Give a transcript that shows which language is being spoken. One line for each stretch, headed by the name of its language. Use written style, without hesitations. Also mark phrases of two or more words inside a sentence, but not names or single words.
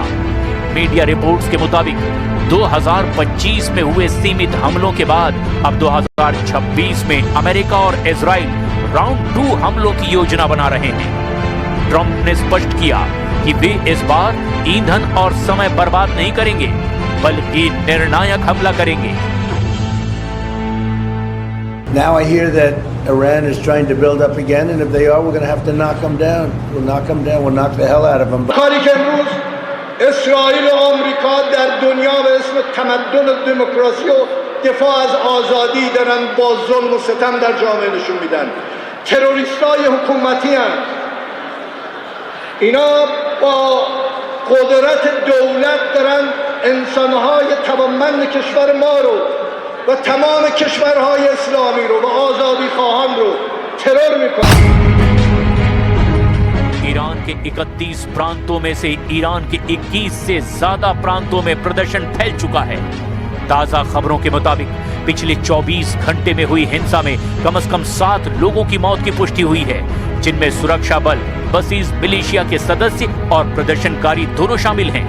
Hindi: मीडिया रिपोर्ट्स के मुताबिक 2025 में हुए सीमित हमलों के बाद अब 2026 में अमेरिका और इजराइल राउंड 2 हमलों की योजना बना रहे हैं। ट्रंप ने स्पष्ट किया कि वे इस बार ईंधन और समय बर्बाद नहीं करेंगे, बल्कि निर्णायक हमला करेंगे।
English: Now I hear that Iran is trying to build up again, and if they are, we're going to have to knock them down. We'll knock them down. We'll knock the hell out of them.
Persian: اسرائیل و آمریکا در دنیا به اسم تمدن و دموکراسی و دفاع از آزادی دارن با ظلم و ستم در جامعه نشون میدن. تروریستای حکومتی هستند. اینا با قدرت دولت دارن انسانهای توانمند کشور ما رو و تمام کشورهای اسلامی رو و آزادی خواهان رو ترور میکنن.
Hindi: ईरान के 31 प्रांतों में से ईरान के 21 से ज्यादा प्रांतों में प्रदर्शन फैल चुका है। ताजा खबरों के मुताबिक पिछले 24 घंटे में हुई हिंसा में कम से कम 7 लोगों की मौत की पुष्टि हुई है, जिनमें सुरक्षा बल, बसीज मिलिशिया के सदस्य और प्रदर्शनकारी दोनों शामिल हैं।